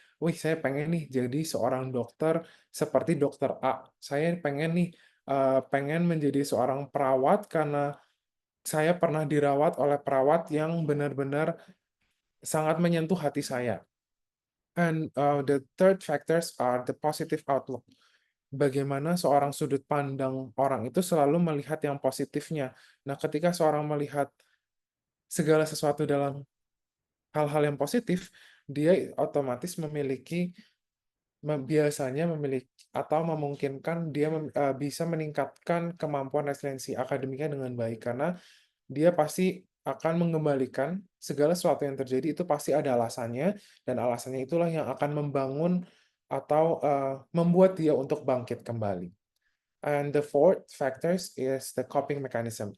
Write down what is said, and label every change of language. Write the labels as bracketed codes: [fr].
[id] Wih, saya pengen nih jadi seorang dokter seperti dokter A. Saya pengen menjadi seorang perawat karena saya pernah dirawat oleh perawat yang benar-benar sangat menyentuh hati saya. [en] And the third factors are the positive outlook. [id] Bagaimana seorang sudut pandang orang itu selalu melihat yang positifnya. Nah, ketika seorang melihat segala sesuatu dalam hal-hal yang positif, dia otomatis biasanya memiliki atau memungkinkan dia bisa meningkatkan kemampuan resiliensi akademiknya dengan baik, karena dia pasti akan mengembalikan segala sesuatu yang terjadi itu pasti ada alasannya, dan alasannya itulah yang akan membangun atau membuat dia untuk bangkit kembali. [en] And the fourth factors is the coping mechanism.